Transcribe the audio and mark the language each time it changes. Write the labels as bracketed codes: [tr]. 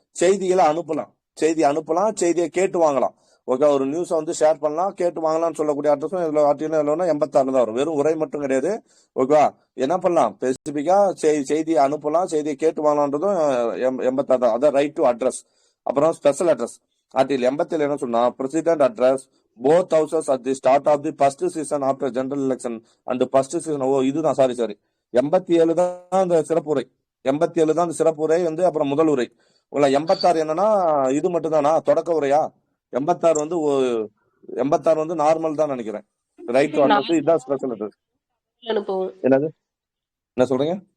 [ta] செய்திகளை அனுப்பலாம், செய்தியை கேட்டு வாங்கலாம். ஓகே, ஒரு நியூஸை வந்து ஷேர் பண்ணலாம், கேட்டு வாங்கலாம்னு சொல்லக்கூடிய அட்ரஸும் இதுல ஆர்டிகல் 86 தான் வரும். வெறும் உரை மட்டும் கிடையாது. ஓகேவா? என்ன பண்ணலாம்? ஸ்பெசிபிக்கா செய்தியை அனுப்பலாம், செய்தியை கேட்டு வாங்கலாம்ன்றதும் 86 தான். அதான் ரைட் டு அட்ரஸ். அப்புறம் ஸ்பெஷல் அட்ரஸ். ஆர்டிகல் 87 என்ன சொன்னா? President address [en] both houses at the start of the first season after general election and the first season. [ta] இதுதான் சாரி 87 தான் அந்த சிறப்புரை. 87 தான் அந்த சிறப்புரை வந்து அப்புறம் முதல் உரை. 86 என்னன்னா இது மட்டும் தானா தொடக்க உரையா? 86 வந்து 86 வந்து நார்மல் தான் நினைக்கிறேன். ரைட் வந்து இதுதான் ஸ்பெஷல். அனுப்புவோம். என்னது என்ன சொல்றீங்க?